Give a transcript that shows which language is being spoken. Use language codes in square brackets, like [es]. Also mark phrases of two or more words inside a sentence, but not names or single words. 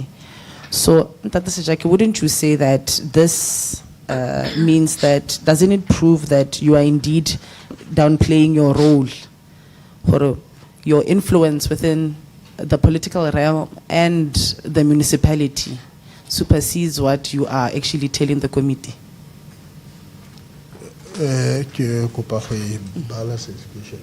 [en] So, Tata Sejake, wouldn't you say that this means that, doesn't it prove that you are indeed downplaying your role or your influence within the political realm and the municipality supersedes what you are actually telling the committee? [tn] Ke kopa go e bala certification.